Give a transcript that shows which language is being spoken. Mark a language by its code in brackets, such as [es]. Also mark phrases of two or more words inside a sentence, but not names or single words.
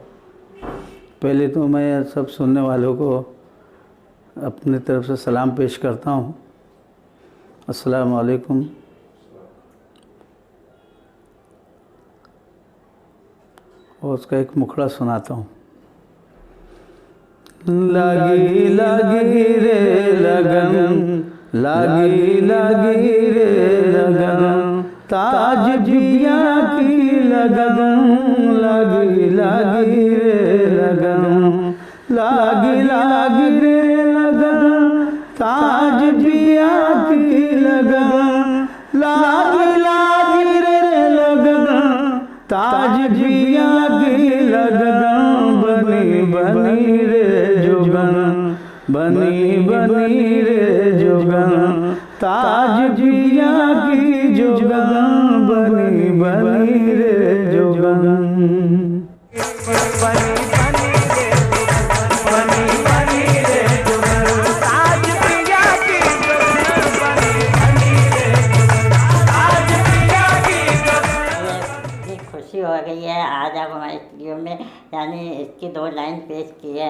[hi] पहले तो मैं सब सुनने वालों को अपनी तरफ से सलाम पेश करता हूँ। [ar] السلام عليكم. [hi] और उसका एक मुखड़ा सुनाता हूँ। लागी लागी रे लगन, लागी लागी रे लगन, ताज पिया की लगन, लागी लागी रे लगन, लागी लागी रे लगन, ताज पिया की लगन, लागी लागी रे लगन, ताज पिया की लगन, बनी बनी रे जोगन, बनी रे जोगन, ताज पिया की जोगन, बनी रे जोगन। खुशी हो गई है आज आप हमारे स्टूडियो में, यानी इसकी 2 लाइन पेश की है।